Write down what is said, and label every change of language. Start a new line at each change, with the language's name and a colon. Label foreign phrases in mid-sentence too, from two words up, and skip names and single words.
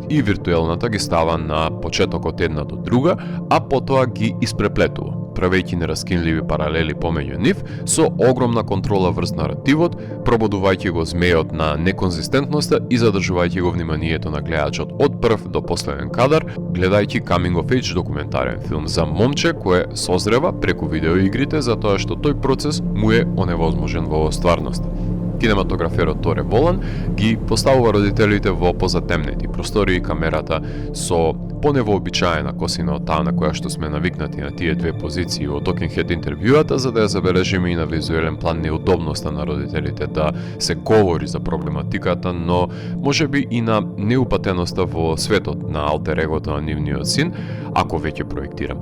Macedonian: и виртуелната ги става на почетокот една до друга, а потоа ги испреплетува, правејќи нераскинливи паралели помеѓу нив, со огромна контрола врз наративот, пробудувајќи го змејот на неконзистентноста и задржувајќи го вниманието на гледачот од прв до последен кадар, гледајќи
English: coming of age
Macedonian: документарен филм за момче кое созрева преку видеоигрите затоа што тој процес му е оневозможен во стварноста. Кинематограферот Торе Волан ги поставува родителите во позатемнети простори и камерата со поневообичаена косина од таа на која што сме навикнати на тие две позиции во
English: Talking Head
Macedonian: интервјуата, за да ја забележиме и на визуелен план неудобноста на родителите да се говори за проблематиката, но можеби и на неупатеноста во светот на алтер егото на нивниот син, ако веќе проектирам.